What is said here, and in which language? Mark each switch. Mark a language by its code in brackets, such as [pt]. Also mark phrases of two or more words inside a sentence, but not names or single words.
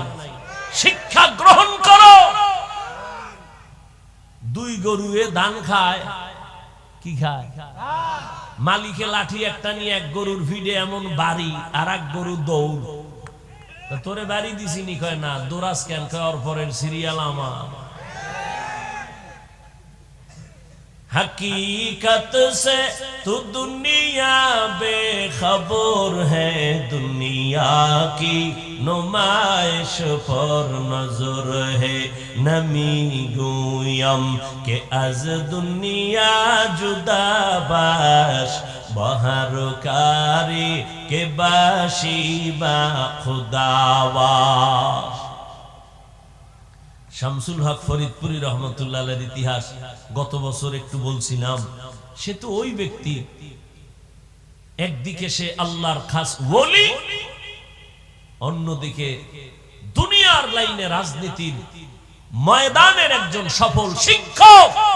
[bn] শিক্ষা গ্রহণ করো। দুই গরুয়ে ধান খায়, কি খায়? মালিকে লাঠি একটা নিয়ে এক গরুর ভিড়ে এমন বাড়ি, আর এক গরু দৌড়। তোরে বাড়ি দিছি নি? কয় না। দোরাস কেন? কয় ওর পরের সিরিয়াল আমার। [hi] हकीकत से तू दुनिया बेखबर है, दुनिया की नुमाइश पर नजर है। [fa] نمی‌گویم که از دنیا جدا باش، بهر کاری که باشی با خدا باش. [bn] শামসুল হক ফরিদপুরি রহমতুল্লাহ আলাইহির ইতিহাস গত বছর একটু বলছিলাম। সে তো ওই ব্যক্তি, একদিকে সে আল্লাহর খাস ওলি, অন্যদিকে দুনিয়ার লাইনে রাজনীতির ময়দানের একজন সফল শিক্ষক।